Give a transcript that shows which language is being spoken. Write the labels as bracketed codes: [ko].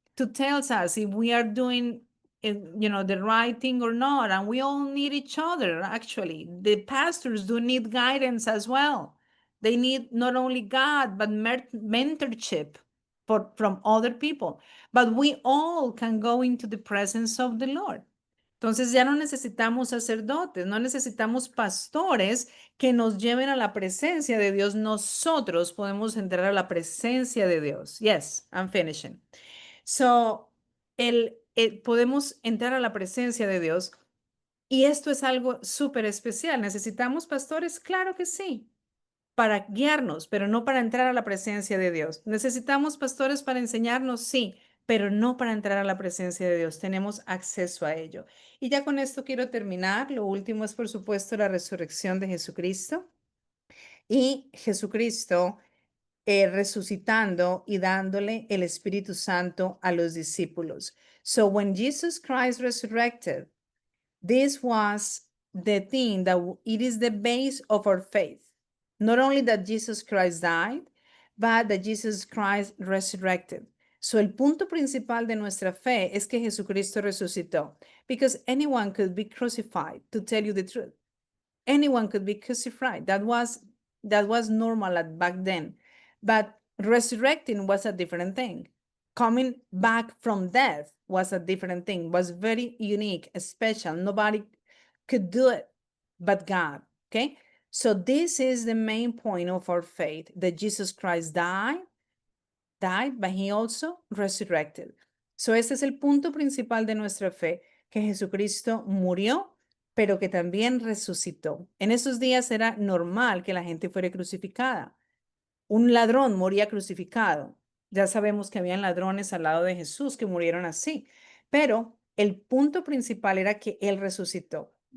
[en] To tell us if we are doing the right thing or not. And we all need each other, actually. The pastors do need guidance as well. They need not only God, but mentorship from other people. But we all can go into the presence of the Lord. [es] Entonces ya no necesitamos sacerdotes, no necesitamos pastores que nos lleven a la presencia de Dios. Nosotros podemos entrar a la presencia de Dios. [en] Yes, I'm finishing. [es] So, podemos entrar a la presencia de Dios y esto es algo súper especial. ¿Necesitamos pastores? Claro que sí, para guiarnos, pero no para entrar a la presencia de Dios. ¿Necesitamos pastores para enseñarnos? Sí, pero no para entrar a la presencia de Dios. Tenemos acceso a ello. Y ya con esto quiero terminar. Lo último es, por supuesto, la resurrección de Jesucristo. Y Jesucristo resucitando y dándole el Espíritu Santo a los discípulos. [en] So when Jesus Christ resurrected, this was the thing that it is the base of our faith. Not only that Jesus Christ died, but that Jesus Christ resurrected. [es] So el punto principal de nuestra fe es que Jesucristo resucitó. [en] Because anyone could be crucified, to tell you the truth. Anyone could be crucified. That was normal back then. But resurrecting was a different thing. Coming back from death was a different thing, was very unique, special. Nobody could do it but God, okay? So this is the main point of our faith, that Jesus Christ died, but he also resurrected. [es] So este es el punto principal de nuestra fe, que Jesucristo murió, pero que también resucitó. En esos días era normal que la gente fuera crucificada. Un ladrón moría crucificado. Ya sabemos que habían ladrones al lado de Jesús que murieron así, pero el punto principal era que Él resucitó.